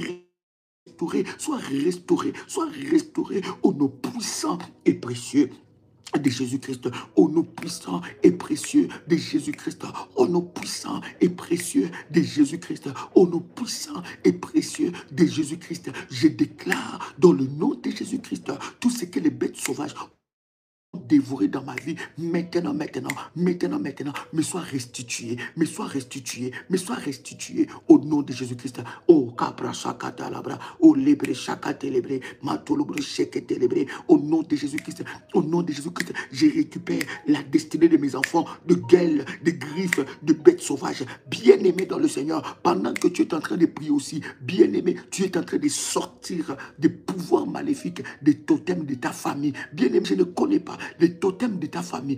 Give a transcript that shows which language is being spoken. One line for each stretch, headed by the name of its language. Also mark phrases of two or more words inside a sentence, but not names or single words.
French: restauré au nom puissant et précieux de Jésus-Christ, au nom puissant et précieux de Jésus-Christ, au nom puissant et précieux de Jésus-Christ, au nom puissant et précieux de Jésus-Christ, je déclare dans le nom de Jésus-Christ tout ce que les bêtes sauvages dévoré dans ma vie, maintenant, me soit restitué, au nom de Jésus-Christ. Oh, Capra Shakata Labra, oh, Lebre Shakate Lebre, Matolobre Shekete Lebre, au nom de Jésus-Christ, je récupère la destinée de mes enfants, de gueules, de griffes, de bêtes sauvages, bien-aimés dans le Seigneur, pendant que tu es en train de prier aussi, bien-aimé, tu es en train de sortir des pouvoirs maléfiques, des totems de ta famille, bien-aimé, je ne connais pas les totems de ta famille.